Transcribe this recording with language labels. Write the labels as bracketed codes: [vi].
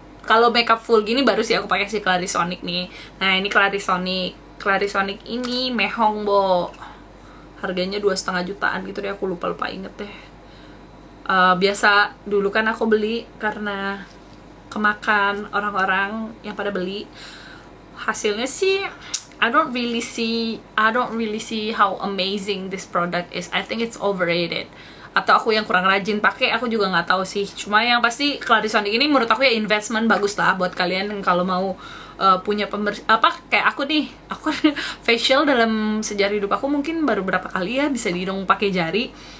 [id] Kalau makeup full gini baru sih aku pakai si Clarisonic nih. Nah, ini Clarisonic ini mehong, Bo. Harganya 2,5 jutaan gitu deh, aku lupa inget deh. Biasa dulu kan aku beli karena kemakan orang-orang yang pada beli. Hasilnya sih [en] I don't really see how amazing this product is. I think it's overrated. [id] Atau aku yang kurang rajin pakai, aku juga nggak tahu sih. Cuma yang pasti Clarisonic ini menurut aku ya investment bagus lah buat kalian kalau mau punya pembersih kayak aku nih. Aku facial dalam sejarah hidup aku mungkin baru berapa kali ya bisa dihitung pakai jari.